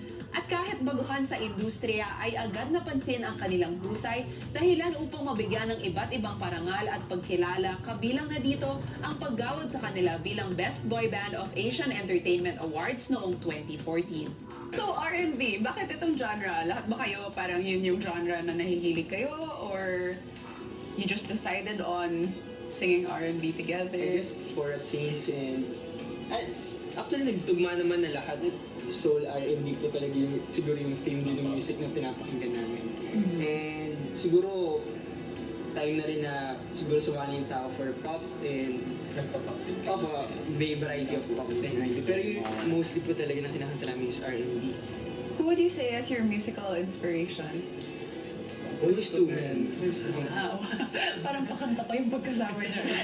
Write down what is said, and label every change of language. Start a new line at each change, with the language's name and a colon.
Filipino: At kahit baguhan sa industriya ay agad napansin ang kanilang husay dahilan upang mabigyan ng iba't ibang parangal at pagkilala, kabilang na dito ang paggawad sa kanila bilang Best Boy Band of Asian Entertainment Awards noong 2014. So R&B, bakit itong genre? Lahat ba kayo parang yun yung genre na nahihilig kayo?
English: Or you just decided on singing R&B together? I guess for a change and... actually,
Filipino: nagtugma naman na lahat. Soul R&B po talaga siguro yung theme din ng music na pinapakinggan namin. And siguro, time na rin na siguro sumali yung tao for pop and opo, may
English: variety of pop and R&B.
Filipino: Pero yung mostly po talaga na kinakanta namin is R&B.
English: Who would you say as your musical inspiration? Always two, man.
Filipino: Ah, parang pakanta pa yung pagkasama niya.